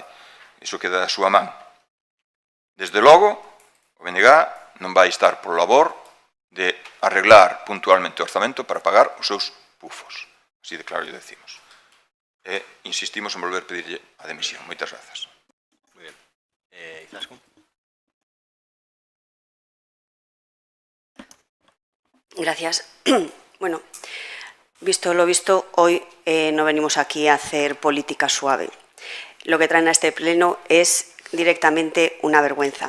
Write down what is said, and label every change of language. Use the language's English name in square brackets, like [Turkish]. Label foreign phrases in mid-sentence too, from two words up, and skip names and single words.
[Galician] Iso queda da súa man. Desde logo, o BNG non vai estar por labor de arreglar puntualmente o orzamento para pagar os seus pufos. Así de claro lle decimos. E insistimos en volver a pedirlle a demisión. Moitas grazas. [Spanish] Muy bien. Izaskun. Gracias. Bueno, visto lo visto, hoy no venimos aquí a hacer política suave. Lo que traen a este pleno es directamente una vergüenza.